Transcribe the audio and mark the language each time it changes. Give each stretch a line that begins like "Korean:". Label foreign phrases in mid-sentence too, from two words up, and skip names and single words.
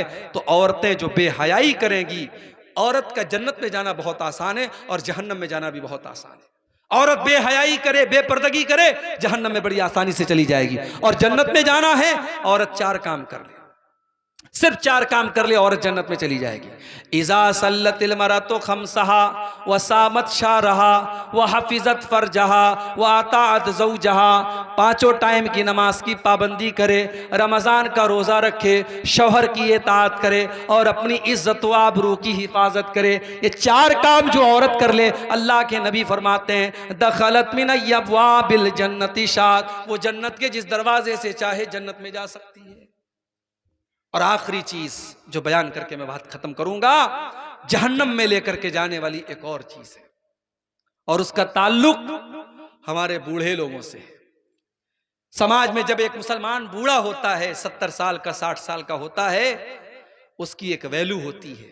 Hindi: तो औरतें जो बेहयाई करेंगी, औरत का जन्नत में जाना बहुत आसान है और जहन्नम में जाना भी बहुत आसान है। औरत बेहयाई करे, बेपर्दगी करे, जहन्नम में बड़ी आसानी से चली जाएगी। और जन्नत में जाना है, औरत 4 काम कर ले, सिर्फ 4 काम कर ले, औरत जन्नत में चली जाएगी।
Arabic: إذا صلت المرأة خمسها وصامت شهرها وحفظت فرجها وأطاعت زوجها,
Hindi: 5 टाइम की नमाज की पाबंदी करे, रमज़ान का रोज़ा रखे, शौहर की इताअत करे और अपनी इज्जत व आबरू की हिफाजत करे। ये 4 काम जो औरत कर ले, अल्लाह के नबी फरमाते हैं
Arabic: دخلت من أبواب الجنة شاءت,
Hindi: वो जन्नत के जिस दरवाजे से चाहे जन्नत में जा सकती है। और आखिरी चीज जो बयान करके मैं बात खत्म करूंगा, जहन्नम में लेकर के जाने वाली एक और चीज है और उसका ताल्लुक हमारे बूढ़े लोगों से है। समाज में जब एक मुसलमान बूढ़ा होता है, 70 साल का, 60 साल का होता है, उसकी एक वैल्यू होती है।